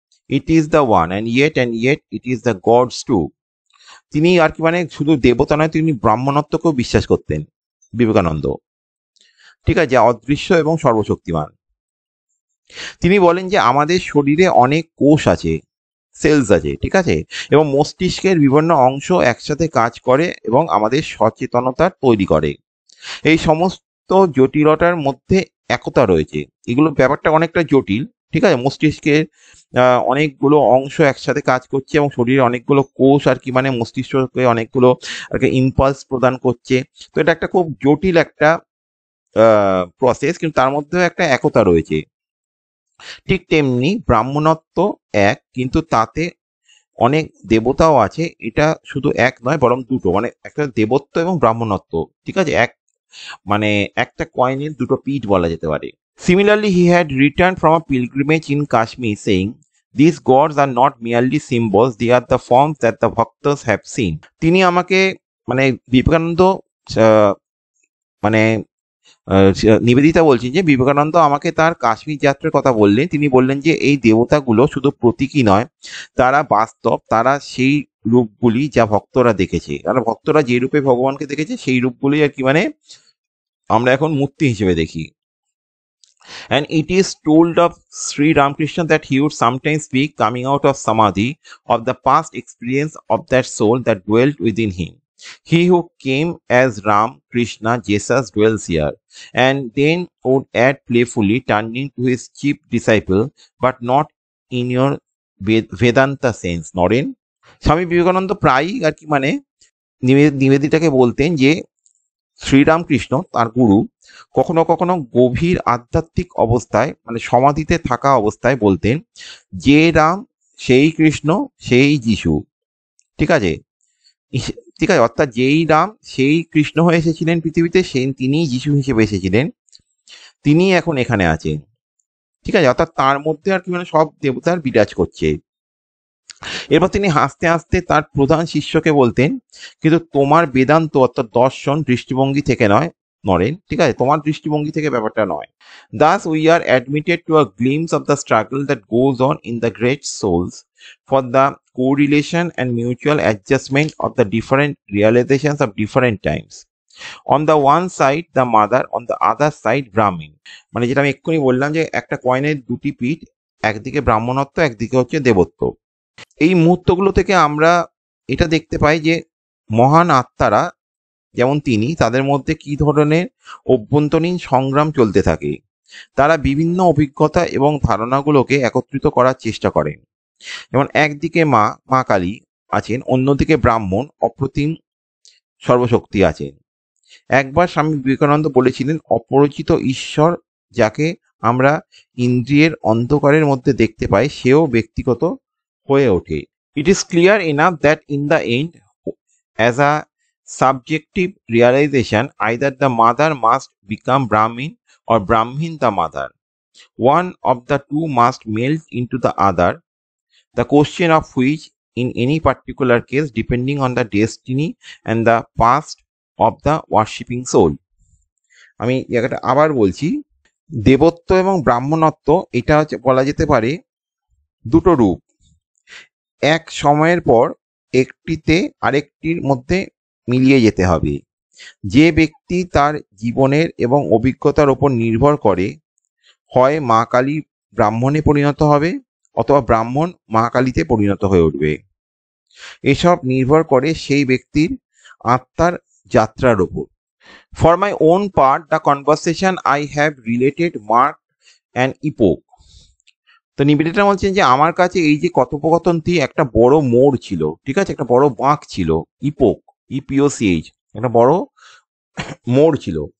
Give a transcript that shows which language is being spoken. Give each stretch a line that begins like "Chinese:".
English: It is the one, and yet it is the gods too.
Bangla: তিনি আর কি মানে শুধু দেবতা নয়, তিনি ব্রাহ্মণত্বকেও বিশ্বাস করতেন বিবেকানন্দ। ঠিক আছে? অদৃশ্য এবং সর্বশক্তিমান। তিনি বলেন যে আমাদের শরীরে অনেক কোষ আছে, সেলস আছে। ঠিক আছে? এবং মস্তিষ্কের বিভিন্ন অংশ একসাথে কাজ করে এবং আমাদের সচেতনতা তৈরি করে। এই সমস্ত জটিলতার মধ্যে একতা রয়েছে। এগুলো ব্যাপারটা অনেকটা জটিল। ঠিক আছে? মস্তিষ্কের অনেকগুলো অংশ একসাথে কাজ করছে এবং শরীরে অনেকগুলো কোষ আর কি মানে মস্তিষ্ককে অনেকগুলো আর কি ইম্পালস প্রদান করছে। তো এটা একটা খুব জটিল একটা প্রসেস, কিন্তু তার মধ্যেও একটা একতা রয়েছে। ঠিক তেমনি ব্রাহ্মণত্ব এক, কিন্তু তাতে অনেক দেবতাও আছে। এটা শুধু এক নয়, বরং দুটো, মানে একটা দেবত্ব এবং ব্রাহ্মণত্ব। ঠিক আছে? মানে একটা কয়েনের দুটো পিঠ বলা যেতে পারে।
English: Similarly, he had returned from a pilgrimage in Kashmir saying, "These gods are not merely symbols, they are the forms that the bhaktas have seen."
Bangla: তিনি আমাকে মানে বিবেকানন্দ মানে নিবেদিতা বলছেন যে বিবেকানন্দ আমাকে তার কাশ্মীর যাত্রার কথা বললেন। তিনি বললেন যে এই দেবতাগুলো শুধু প্রতীকী নয়, তারা বাস্তব, তারা সেই রূপগুলি যা ভক্তরা দেখেছে। কারণ ভক্তরা যে রূপে ভগবানকে দেখেছে সেই রূপগুলি আর কি মানে আমরা এখন মূর্তি হিসেবে দেখি।
English: And it is told of Sri Ramakrishna that he would sometimes speak, coming out of samadhi, of the past experience of that soul that dwelt within him. He who came as Ram, Krishna, Jesus dwells here, and then would add playfully, turning to his chief disciple, but not in your Vedanta sense, not in.
Bangla: Swami Vivekananda প্রায়ই আর কি মানে নিবেদিতাকে বলতেন যে শ্রীরামকৃষ্ণ তার গুরু কখনো কখনো গভীর আধ্যাত্মিক অবস্থায় মানে সমাধিতে থাকা অবস্থায় বলতেন, যে রাম সেই কৃষ্ণ সেই যিশু। ঠিক আছে, ঠিক আছে, অর্থাৎ যেই রাম সেই কৃষ্ণ হয়ে এসেছিলেন পৃথিবীতে, সেই তিনিই যিশু হিসেবে এসেছিলেন, তিনি এখন এখানে আছেন। ঠিক আছে, অর্থাৎ তার মধ্যে আর কি মানে সব দেবতার বিরাজ করছে। এরপর তিনি হাসতে হাসতে তার প্রধান শিষ্যকে বলতেন, কিন্তু তোমার বেদান্ত অর্থাৎ দর্শন দৃষ্টিভঙ্গি থেকে নরেন, ঠিক আছে, তোমার দৃষ্টিভঙ্গি থেকে ব্যাপারটা নয়।
English: Thus we are admitted to a glimpse of the struggle that goes on in the great souls for the correlation and mutual adjustment of the different realizations of different times. On the one side the mother, on the other side Brahmin,
Bangla: মানে যেটা আমি এক্ষুনি বললাম যে একটা কয়েনের দুটি পিঠ, একদিকে ব্রাহ্মণত্ব একদিকে হচ্ছে দেবত্ব। এই মুহূর্তগুলো থেকে আমরা এটা দেখতে পাই যে মহান আত্মারা যেমন তিনি, তাদের মধ্যে কি ধরনের অভ্যন্তরীণ সংগ্রাম চলতে থাকে। তারা বিভিন্ন অভিজ্ঞতা এবং ধারণাগুলোকে একত্রিত করার চেষ্টা করেন। যেমন একদিকে মা কালী আছেন, অন্যদিকে ব্রাহ্মণ অপ্রতিম সর্বশক্তি আছেন। একবার স্বামী বিবেকানন্দ বলেছিলেন, অপরিচিত ঈশ্বর যাকে আমরা ইন্দ্রিয়ের অন্ধকারের মধ্যে দেখতে পাই, সেও ব্যক্তিগত হয়ে ওঠে।
English: It is clear enough that in the end, as a subjective realization, either the mother must become Brahmin or Brahmin the mother. One of the two must melt into the other, the question of which in any particular case depending on the destiny and the past of the worshipping soul.
Bangla: আমি জায়গাটা আবার বলছি, দেবত্ব এবং ব্রাহ্মণত্ব এটা বলা যেতে পারে দুটো রূপ। এক সময়ের পর একটিতে আরেকটির মধ্যে মিলিয়ে যেতে হবে। যে ব্যক্তি তার জীবনের এবং অভিজ্ঞতার ওপর নির্ভর করে, হয় মা কালী ব্রাহ্মণে পরিণত হবে অথবা ব্রাহ্মণ মা কালীতে পরিণত হয়ে উঠবে। এসব নির্ভর করে সেই ব্যক্তির আত্মার যাত্রার ওপর।
English: For my own part, the conversation I have related marked an epoch.
Bangla: তো নিবেদিতা বলছেন যে আমার কাছে এই যে কথোপকথনটি একটা বড় মোড় ছিল, ঠিক আছে, একটা বড় বাঁক ছিল, ইপোক, ইপিওসিএইচ, একটা বড় মোড় ছিল।